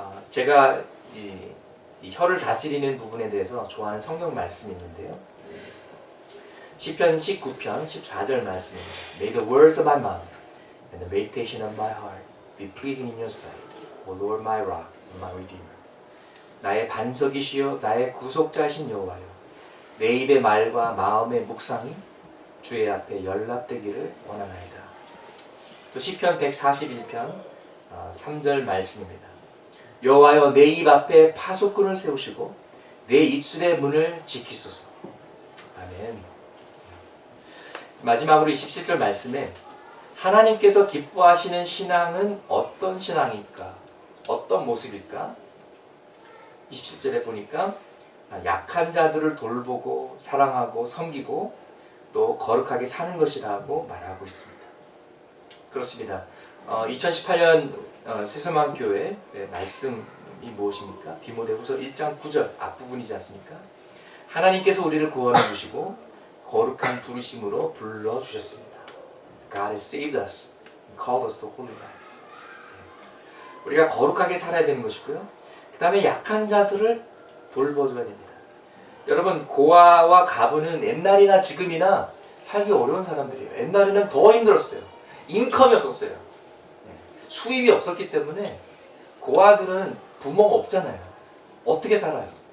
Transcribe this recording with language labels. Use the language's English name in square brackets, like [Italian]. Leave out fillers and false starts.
[Korean] 제가 이 혀를 다스리는 부분에 대해서 좋아하는 성경 말씀이 있는데요. 시편 19편 14절 말씀입니다. [English] May the words of my mouth and the meditation of my heart be pleasing in your sight, O Lord my rock and my redeemer. [Korean] 나의 반석이시여 나의 구속자이신 여호와여, 내 입의 말과 마음의 묵상이 주의 앞에 연락되기를 원하나이다. 또 시편 141편 3절 말씀입니다. 여호와여 내 입 앞에 파수꾼을 세우시고 내 입술의 문을 지키소서. 아멘. 마지막으로 27절 말씀에 하나님께서 기뻐하시는 신앙은 어떤 신앙일까? 어떤 모습일까? 27절에 보니까 약한 자들을 돌보고 사랑하고 섬기고 또 거룩하게 사는 것이라고 말하고 있습니다. 그렇습니다. 2018년 새소망교회 말씀이 무엇입니까? 디모데후서 1장 9절 앞부분이지 않습니까? 하나님께서 우리를 구원해 주시고 거룩한 부르심으로 불러주셨습니다. [English] God has saved us and called us to holy life. [Korean] 우리가 거룩하게 살아야 되는 것이고요. 그 다음에 약한 자들을 돌봐줘야 됩니다. 여러분, 고아와 가부는 옛날이나 지금이나 살기 어려운 사람들이에요. 옛날에는 더 힘들었어요. 인컴이 없었어요. 수입이 없었기 때문에 고아들은 부모가 없잖아요. 어떻게 살아요?